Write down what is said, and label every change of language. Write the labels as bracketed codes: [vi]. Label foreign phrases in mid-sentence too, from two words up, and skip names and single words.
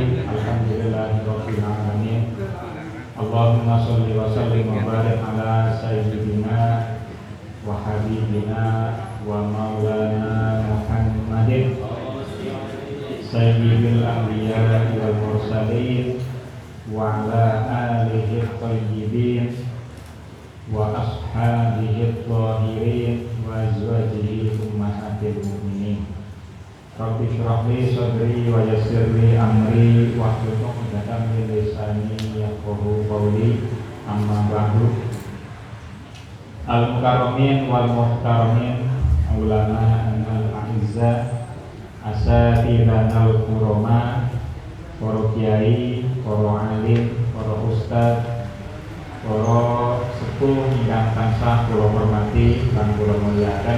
[ar] الحمد لله رب العالمين. اللهم صل وسلم وبارك على سيدنا وحبيبنا ومولانا محمد سيد الأنبياء والمرسلين وعلى آله الطيبين وأصحابه الطاهرين وأزواجه أمهات المؤمنين. رب اشرح لي صدري ويسر لي أمري واحلل عقدة من لساني يفقهوا قولي. أما بعد. المكرمين والمحترمين، علماء الأعزاء، أساتذتنا الكرماء, [jv] para kiai, para alim, para ustaz, para sepuh ingkang tansah kula hormati lan kula mulyakaken.